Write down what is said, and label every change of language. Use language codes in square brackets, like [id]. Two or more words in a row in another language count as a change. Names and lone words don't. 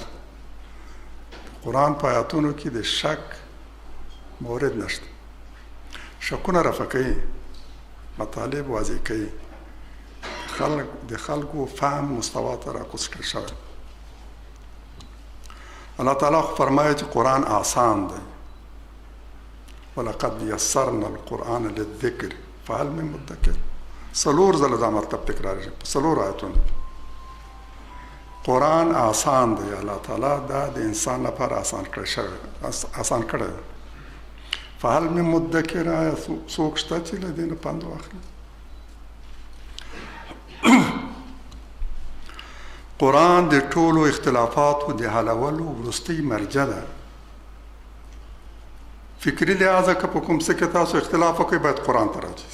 [ps] قرآن په آیاتونو کې د شک مورد نشته. شکونه رفع کوي، مطالب واضح کوي، د خلکو فهم مستوا ته راکوز کړل شوی. الله تعالی فرمایي چې قرآن آسان دی. [ar] ولقد یسرنا القرآن للذکر فهل من مدکر. [ps] څلور ځله دا مطلب تکراریږي په څلورو آیاتونو. قرآن آسان دی. الله تعالی دا د انسان لپاره آسان کړی شوی، آسان کړی. [ar] فهل من مدکر، [ps] آیا څوک شته چې له دې نه پند واخلي؟ قرآن د ټولو اختلافاتو د حلولو وروستۍ مرجع ده. فکري لحاظه که په کوم څه کې تاسو اختلاف وکړئ باید قرآن ته راځئ.